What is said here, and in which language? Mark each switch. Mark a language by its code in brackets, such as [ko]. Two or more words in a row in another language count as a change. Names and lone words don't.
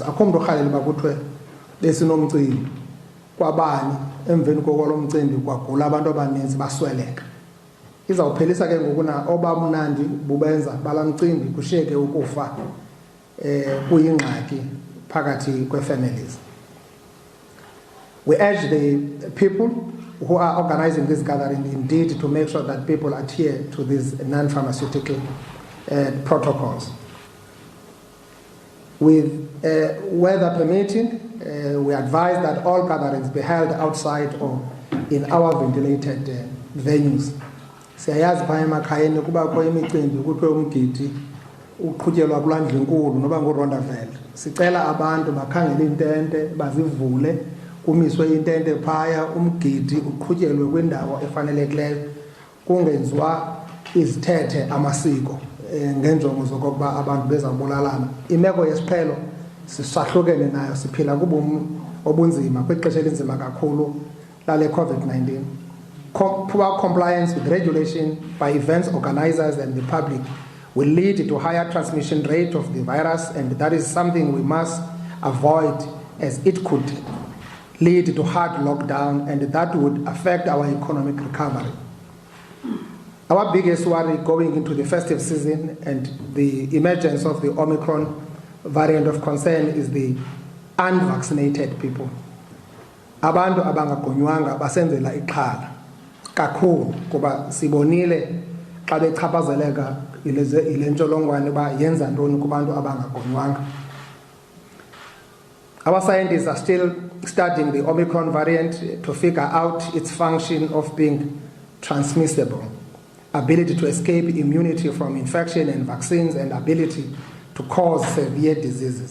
[xh] Akho mntu orhalela uba kuthiwe besinomcimbi kwabani emveni kokwalo mcimbi kwagula abantu abaninzi basweleka. Izawuphelisa ke ngokuna obamnandi bubenza bala mcimbi kushiyeke ukufa kuyingxaki phakathi kwe-families. [en] We urge the people who are organizing this gathering [xh] indeed to [en] make sure that people adhere to these non-pharmaceutical protocols. With weather permitting, we advise that all gatherings be held outside or in our ventilated venues. [xh] Siyayazi phaya emakhayeni kubakho imicimbi kuthiwe umgidi uqhutyelwa kulandla inkulu noba nguRondaville. Sicela abantu bakhangele intente bazivule kumiswe intente phaya umgidi uqhutyelwe kwindawo efanelekileyo kungenziwa izithethe amasiko ngenjongo zokokuba abantu bezawubulalana. Imeko yesiphelo sisahlukene nayo, siphila kubomi obunzima kwixesha elinzima kakhulu lale COVID-19. [en] Poor compliance with regulation by events organizers and the public will lead to higher transmission rate of the virus, and that is something we must avoid, as it could lead to hard lockdown, and that would affect our economic recovery. Our biggest worry going into the festive season and the emergence of the Omicron variant of concern is the unvaccinated people. [xh] Abantu abangagonywanga basenzela ixhala kakhulu kuba sibonile xa bechaphazeleka ile ntsholongwane ba yenza ntoni kubantu abangagonywanga. [en] Our scientists are still studying the Omicron variant to figure out its function of being transmissible, ability to escape immunity from infection and vaccines, and ability to cause severe diseases.